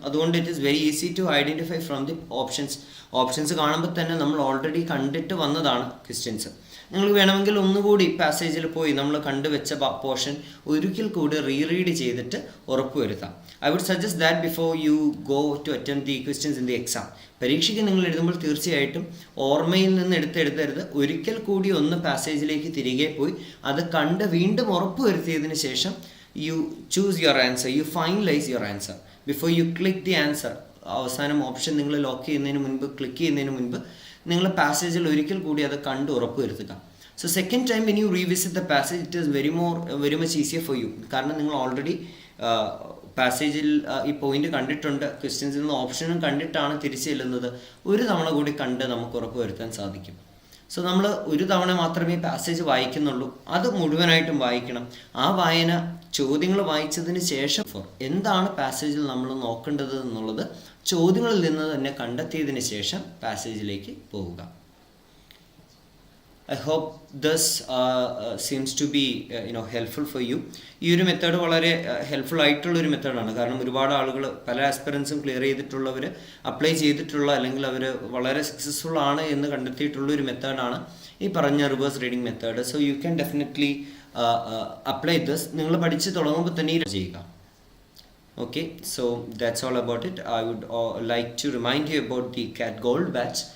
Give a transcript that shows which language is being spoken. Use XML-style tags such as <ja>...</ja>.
<en>അതുകൊണ്ട് it is very easy to identify from the options</en> <ml>കാണുമ്പോൾ തന്നെ നമ്മൾ ഓൾറെഡി കണ്ടിട്ട് വന്നതാണ് ക്വസ്റ്റ്യൻസ്. നിങ്ങൾക്ക് വേണമെങ്കിൽ ഒന്നുകൂടി പാസേജിൽ പോയി നമ്മൾ കണ്ടുവെച്ച പോർഷൻ ഒരിക്കൽ കൂടി റീഡ് ചെയ്തിട്ട് ഉറപ്പുവരുത്താം.</ml> <en>I would suggest that before you go to attempt the questions in the exam.</en> <ml>പരീക്ഷയ്ക്ക് നിങ്ങൾ എഴുതുമ്പോൾ തീർച്ചയായിട്ടും ഓർമ്മയിൽ നിന്ന് എടുത്തെടുത്തരുത്. ഒരിക്കൽ കൂടി ഒന്ന് പാസേജിലേക്ക് തിരികെ പോയി അത് കണ്ട് വീണ്ടും ഉറപ്പുവരുത്തിയതിന് ശേഷം</ml> <en>you choose your answer, you finalize your answer before you click the answer.</en> <ml>അവസാനം ഓപ്ഷൻ നിങ്ങൾ ലോക്ക് ചെയ്യുന്നതിന് മുൻപ്, ക്ലിക്ക് ചെയ്യുന്നതിന് മുൻപ് നിങ്ങൾ പാസേജിൽ ഒരിക്കൽ കൂടി അത് കണ്ട് ഉറപ്പ് വരുത്തുക.</ml> <en>So second time when you revisit the passage it is very much easier for you.</en> <ml>കാരണം നിങ്ങൾ ഓൾറെഡി പാസേജിൽ ഈ പോയിന്റ് കണ്ടിട്ടുണ്ട്, ക്വസ്റ്റ്യൻസിൽ നിന്ന് ഓപ്ഷനും കണ്ടിട്ടാണ് തിരിച്ചു ചെല്ലുന്നത്. ഒരു തവണ കൂടി കണ്ട് നമുക്ക് ഉറപ്പ് വരുത്താൻ സാധിക്കും. സോ നമ്മൾ ഒരു തവണ മാത്രമേ പാസേജ് വായിക്കുന്നുള്ളൂ, അത് മുഴുവനായിട്ടും വായിക്കണം. ആ വായന ചോദ്യങ്ങൾ വായിച്ചതിന് ശേഷം എന്താണ് പാസേജിൽ നമ്മൾ നോക്കേണ്ടത് എന്നുള്ളത് ചോദ്യങ്ങളിൽ നിന്ന് തന്നെ കണ്ടെത്തിയതിന് ശേഷം പാസേജിലേക്ക് പോവുക.</ml> <en>I hope this seems to be helpful for you.</en> <ml>ഈ ഒരു മെത്തേഡ് വളരെ ഹെൽപ്ഫുൾ ആയിട്ടുള്ളൊരു മെത്തേഡാണ്. കാരണം ഒരുപാട് ആളുകൾ, പല ആസ്പിറൻസും ക്ലിയർ ചെയ്തിട്ടുള്ളവർ, അപ്ലൈ ചെയ്തിട്ടുള്ള അല്ലെങ്കിൽ അവർ വളരെ സക്സസ്ഫുൾ ആണ് എന്ന് കണ്ടെത്തിയിട്ടുള്ളൊരു മെത്തേഡാണ് ഈ പറഞ്ഞ reverse reading method.</ml> <en>So you can definitely apply this.</en> <ml>നിങ്ങൾ പഠിച്ച് തുടങ്ങുമ്പോൾ തന്നെ ചെയ്യുക.</ml> <en>Okay, so that's all about it. I would like to remind you about the CAT Gold batch.</en>